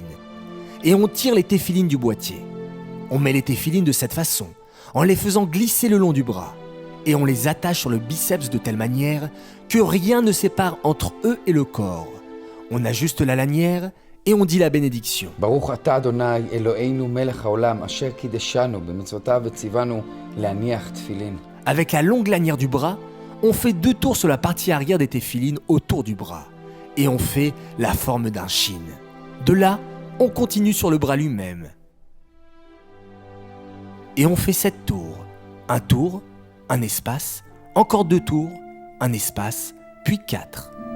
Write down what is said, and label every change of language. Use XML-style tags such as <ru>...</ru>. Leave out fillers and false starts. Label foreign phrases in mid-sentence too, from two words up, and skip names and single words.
<fr>Et on tire les téphilines du boîtier. On met les téphilines de cette façon, en les faisant glisser le long du bras. Et on les attache sur le biceps de telle manière que rien ne sépare entre eux et le corps. On ajuste la lanière et on dit la bénédiction.</fr> <he>ברוך אתה אדוני אלוהינו מלך העולם אשר קידשנו במצוותיו וציוונו להניח תפילין.</he> <fr>Avec la longue lanière du bras, on fait 2 tours sur la partie arrière des téphilines autour du bras. Et on fait la forme d'un shin. De là, on continue sur le bras lui-même. Et on fait 7 tours. Un tour, un espace, encore 2 tours, un espace, puis 4.</fr>